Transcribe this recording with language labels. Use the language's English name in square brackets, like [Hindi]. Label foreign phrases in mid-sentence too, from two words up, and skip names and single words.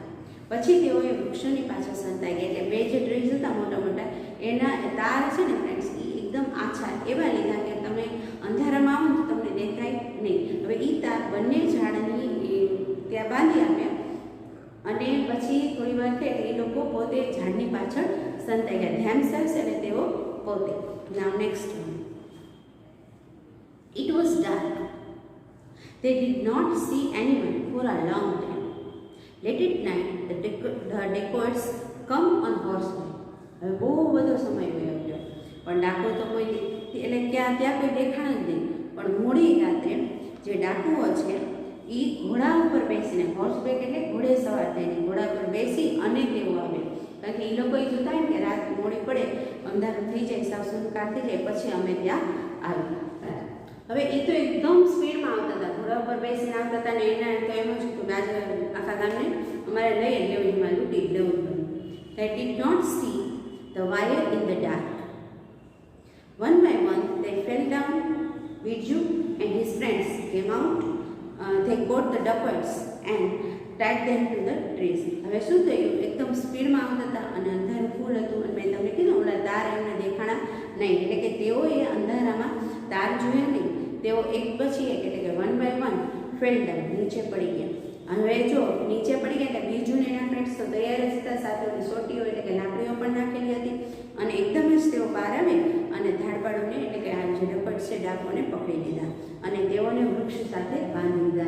[Gujarati] પછી તેઓએ વૃક્ષોની પાછળ સંતાઈ ગયા, એટલે બે જે ટ્રીઝ હતા મોટા મોટા એના તાર છે ને ફ્રેન્ડ્સ એ એકદમ આછા એવા લીધા કે તમે અંધારામાં આવો તો તમને દેખાય નહીં. હવે એ તાર બંને ઝાડની ત્યાં બાંધી આપ્યા અને પછી થોડી વાર થઈ એ લોકો પોતે ઝાડની પાછળ સંતાઈ ગયા. [English] ધેમસેલ્સ [Gujarati] એટલે તેઓ પોતે. [English] now next one. It was dark. They did not see anyone for a long time. Late at night, the dacoits come on horseback. [Gujarati] હવે બહુ બધો સમય વયો ગયો પણ ડાકુ તો કોઈ એટલે ત્યાં કોઈ દેખાણ જ નહીં. પણ મોડી રાત્રે જે ડાકુઓ છે એ ઘોડા ઉપર બેસીને, હોર્સબેક એટલે ઘોડે સવાર થઈને ઘોડા પર બેસી અને તેઓ આવે. કારણ કે એ લોકો એ જોતા હોય ને કે રાત મોડી પડે, અંધારું થઈ જાય, સાવ સુનકાર થઈ જાય, પછી અમે ત્યાં આવ્યા. હવે એ તો એકદમ સ્પીડમાં આવતા હતા, ઘોડા ઉપર બેસીને આવતા હતા ને એના તો એમ જ હતું કે આજે આખા ગામને અમારે લઈ લેવું, એમાં લૂંટી લેવું પડ્યું. [English] They did not see the wire in the dark. One by one they fell down. Birju and his friends came out. They caught the dacoits and tied them to the trees. [Gujarati] હવે શું થયું? એકદમ સ્પીડમાં આવતા હતા અને અંધારું ફૂલ હતું અને મેં તમને કીધું ઓલા તાર એમને દેખાણા નહીં, એટલે કે તેઓએ અંધારામાં તાર જોયા નહીં. તેઓ એક પછી એક એટલે કે [English] one by one fell down, [Gujarati] નીચે પડી ગયા. હવે જો નીચે પડી ગયા એટલે બીજું એના ફ્રેન્ડ્સ તો તૈયાર જ હતા, સાથે સોટીઓ એટલે કે લાકડીઓ પણ નાખેલી હતી અને એકદમ જ તેઓ બહાર આવે અને ધાડપાડોને એટલે કે આ જે ડકટ છે ડાકોને પકડી લીધા અને તેઓને વૃક્ષ સાથે બાંધી દીધા.